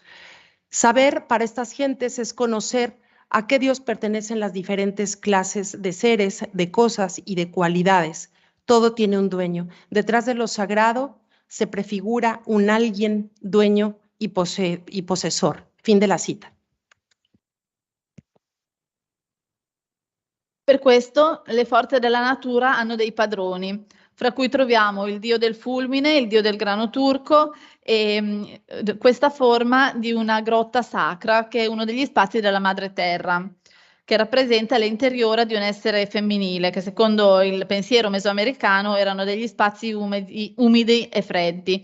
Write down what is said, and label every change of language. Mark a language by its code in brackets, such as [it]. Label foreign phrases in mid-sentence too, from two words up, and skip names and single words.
[es] Saber para estas gentes es conocer a qué dios pertenecen las diferentes clases de seres, de cosas y de cualidades. Todo tiene un dueño. Detrás de lo sagrado se prefigura un alguien, dueño y posesor. Fin de la cita. [it] Per questo le forze della natura hanno dei padroni, fra cui troviamo il dio del fulmine, il dio del grano turco e questa forma di una grotta sacra che è uno degli spazi della madre terra, che rappresenta l'interiore di un essere femminile, che secondo il pensiero mesoamericano erano degli spazi umidi e freddi.